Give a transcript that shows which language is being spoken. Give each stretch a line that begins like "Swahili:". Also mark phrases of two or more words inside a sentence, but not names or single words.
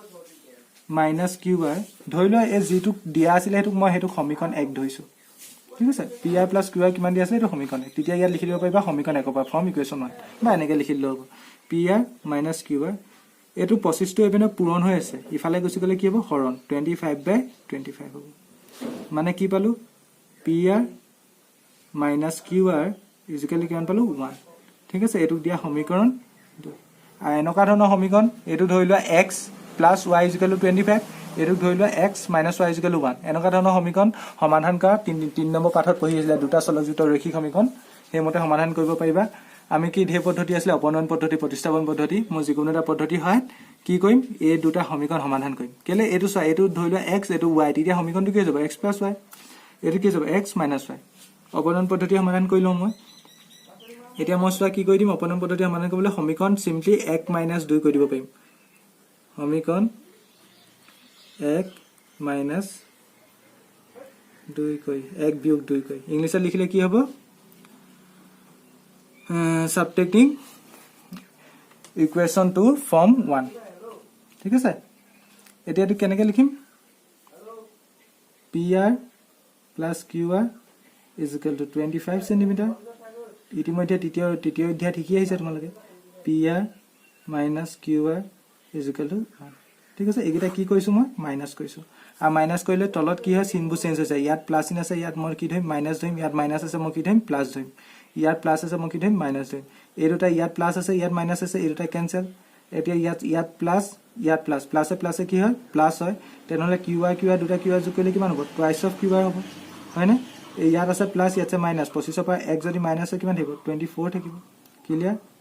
Assamese: মাইনাস QR ধৰি লোৱা এই যেটো দিয়া আছিল হেতু মই হেতু সমীকৰণ 1 ধৰিছো ঠিক আছে PR প্লাস QR কিমান দিয়া আছে এটো সমীকৰণ তেতিয়া ইয়াত লিখি দিব পাৰিবা সমীকৰণ 1 পৰা
English: form equation
Assamese: 1 বা এনেকৈ লিখি লব PR মাইনাস QR এটো 25 টো এবেনে পূৰণ হৈ আছে ইফালে গুছি গলে কি হ'ব হৰণ 25/25 হ'ব মানে কি পালো PR মাইনাস QR ইকুৱেল কিমান পালো 1 ঠিক আছে এটো দিয়া সমীকৰণ আৰু এনেকা ধৰণৰ সমীকৰণ এটো ধৰি লোৱা
English: x plus y is equal to 25
Assamese: এটো ধৰি লোৱা
English: x minus y is equal to 1
Assamese: এনেকা ধৰণৰ সমীকৰণ সমাধান কৰা 3 নম্বৰ পাঠত পঢ়ি আছিল দুটা চলকযুক্ত ৰৈখিক সমীকৰণ হেমতে সমাধান কৰিব পাৰিবা আমি কি ধে পদ্ধতি আছিল অপনয়ন পদ্ধতি প্ৰতিস্থাপন পদ্ধতি মই যিকোনো এটা পদ্ধতি হয় কি কৰিম এই দুটা সমীকৰণ সমাধান কৰিম কেলে এটো এটো ধৰি লোৱা x এটো y তেতিয়া সমীকৰণটো কি হ'ব
English: x plus y
Assamese: এটো কি হ'ব
English: x minus y
Assamese: অপনয়ন পদ্ধতি সমাধান কৰি লম মই এতিয়া মই কি কৰি দিম অপনয়ন পদ্ধতি সমাধান কৰিবলৈ সমীকৰণ সিম্পলি 1 minus 2 কৰি দিব পাৰিম সমীকৰণ 1 minus 2 কৈ 1 বিয়োগ 2 কৈ ইংলিশত লিখিলে কি হ'ব
English: subtracting equation to form 1
Assamese: ঠিক আছে এতিয়া এটো কেনেকৈ লিখিম
English: PR plus QR is equal to 25 centimeter
Assamese: ইতিমধ্যে তৃতীয় অধ্যায় ঠিকই আহিছে তোমালোকে
English: PR minus QR is equal to 1
Assamese: ঠিক আছে এগিটা কি কৈছো মই মাইনাস কৈছো আর মাইনাস কইলে তলত কি হয় চিনবু চেঞ্জ হৈ যায় ইয়াত প্লাস চিন আছে ইয়াত মই কি ধইম মাইনাস ধইম ইয়াত মাইনাস আছে মই কি ধইম প্লাস ধইম ইয়াত প্লাছ আছে মই কি ধৰিম মাইনাছ ধৰিম এই দুটা ইয়াত প্লাছ আছে ইয়াত মাইনাছ আছে এই দুটা কেনসেল এতিয়া ইয়াত প্লাছ প্লাছে প্লাছে কি হয় প্লাছ হয় তেনেহলে কিউআৰ দুটা কিউআৰ যোগ কৰিলে কিমান হ'ব
English: twice of QR
Assamese: হ'ব হয়নে ইয়াত আছে প্লাছ ইয়াত আছে মাইনাছ 25 পৰা 1 যদি মাইনাছ হয় কিমান থাকিব 24 থাকিব ক্লিয়াৰ